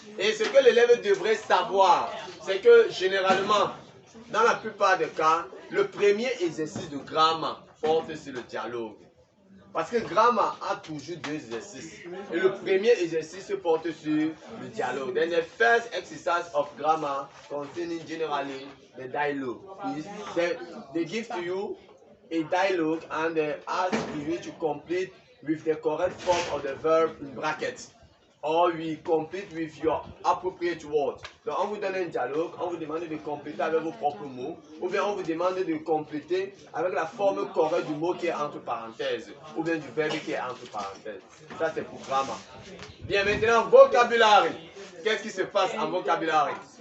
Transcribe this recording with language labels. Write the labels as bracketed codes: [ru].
[fr] Et ce que l'élève devrait savoir, c'est que généralement, dans la plupart des cas, le premier exercice de grammar porte sur le dialogue. Parce que grammar a toujours 2 exercices. Et le premier exercice porte sur le dialogue. [en] Then the first exercise of grammar containing generally the dialogue is they give to you a dialogue and they ask you to complete with the correct form of the verb in brackets. Or we complete with your appropriate words. [fr] Donc on vous donne un dialogue, on vous demande de compléter avec vos propres mots, ou bien on vous demande de compléter avec la forme correcte du mot qui est entre parenthèses, ou bien du verbe qui est entre parenthèses. Ça c'est pour grammar. Bien, maintenant vocabulary. Qu'est-ce qui se passe en vocabulary?